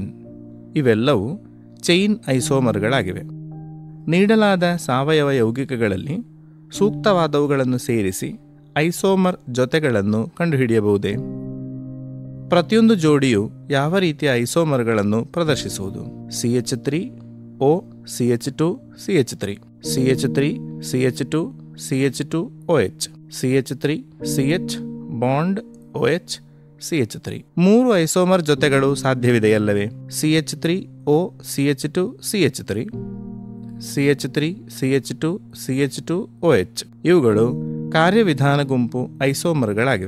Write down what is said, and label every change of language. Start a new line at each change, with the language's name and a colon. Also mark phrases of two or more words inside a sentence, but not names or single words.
Kannada: ಇವೆಲ್ಲವೂ ಚೈನ್ ಐಸೋಮರ್ಗಳಾಗಿವೆ. ನೀಡಲಾದ ಸಾವಯವ ಯೌಗಿಕಗಳಲ್ಲಿ ಸೂಕ್ತವಾದವುಗಳನ್ನು ಸೇರಿಸಿ ಐಸೋಮರ್ ಜೊತೆಗಳನ್ನು ಕಂಡುಹಿಡಿಯಬಹುದೇ? ಪ್ರತಿಯೊಂದು ಜೋಡಿಯು ಯಾವ ರೀತಿಯ ಐಸೋಮರ್ಗಳನ್ನು ಪ್ರದರ್ಶಿಸುವುದು? CH3O CH2 CH3, CH3 CH2 CH2OH, CH3 CH ಬಾಂಡ್ OH CH3. 3 ಐಸೋಮರ್ ಜೊತೆಗಳು ಸಾಧ್ಯವಿದೆಯಲ್ಲವೇ? CH3O CH2 CH3, CH3 CH2 CH2OH. ಇವುಗಳು ಕಾರ್ಯವಿಧಾನ ಗುಂಪು ಐಸೋಮರ್ಗಳಾಗಿವೆ.